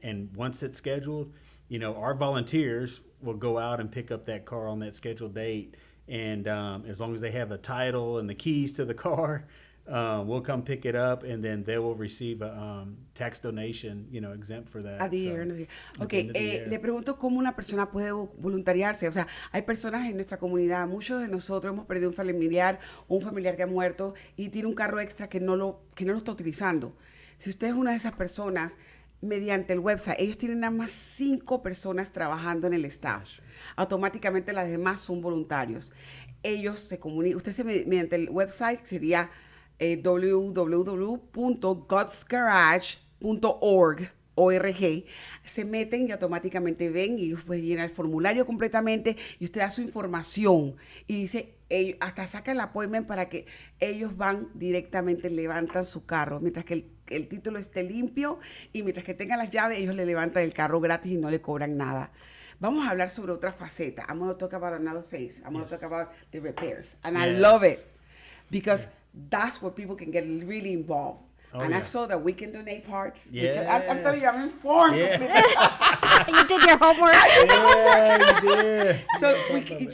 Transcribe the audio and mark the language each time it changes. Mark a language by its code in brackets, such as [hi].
[en] And once it's scheduled, our volunteers will go out and pick up that car on that scheduled date. And as long as they have a title and the keys to the car, we'll come pick it up, and then they will receive a tax donation, exempt for that. At the year. [es] Okay, le pregunto cómo una persona puede voluntariarse. O sea, hay personas en nuestra comunidad, muchos de nosotros hemos perdido un familiar que ha muerto y tiene un carro extra que no lo está utilizando. Si usted es una de esas personas, mediante el website, ellos tienen nada más 5 personas trabajando en el staff. Automáticamente las demás son voluntarios. Ellos se comunican, mediante el website sería www.godsgarage.org. Se meten y automáticamente ven, y usted llena el formulario completamente y usted da su información y dice, hasta saca el appointment para que ellos van directamente, levantan su carro, mientras que el título esté limpio, y mientras que tengan las llaves, ellos le levantan el carro gratis y no le cobran nada. Vamos a hablar sobre otra faceta. [en] I'm going to talk about another phase. I'm going to talk about the repairs. And I love it, because that's where people can get really involved. I saw that we can donate parts. Yeah. I'm telling you, I'm informed. You did your homework. Yeah, you did.